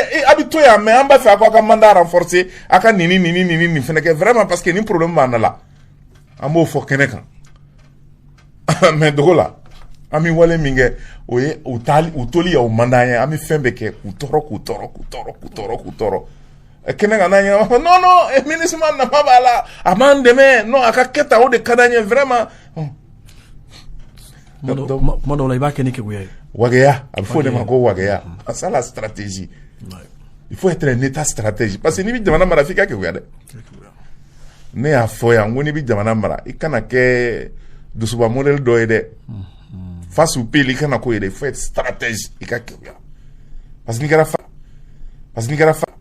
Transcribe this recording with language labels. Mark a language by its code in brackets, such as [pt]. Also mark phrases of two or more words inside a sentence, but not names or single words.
[bm] a bɛ to yan mais an b'a fɛ aw ka [fr] mandat renforcer [bm] a ka nin fɛnɛ kɛ vraiment [fr] parce que [bm] ni problème b'an la an b'o fɔ kɛnɛ kan mais dogo la an bɛ wale min kɛ o ye u toli y'aw mandat ye an bɛ fɛn bɛɛ kɛ k'u tɔɔrɔ kɛnɛ kan n'an ye non MINUSMA nafa b'a la a b'an dɛmɛ non a ka kɛ tan o de ka d'an ye vraiment. Kuma dɔw la i b'a kɛ ni keguya ye. Wageya a bɛ fɔ o de ma ko wageya [fr] c'est la stratégie il faut être un état stratégie parce que [bm] n'i bɛ jamana mara f'i ka keguya dɛ ne y'a fɔ yan ko n'i bɛ jamana mara i kana kɛ dusuba modèle dɔ ye dɛ [fr] face au pays [bm] i kana k'o ye dɛ [fr] il faut être stratège [bm] i ka keguya [fr] parce que [bm] n'i kɛra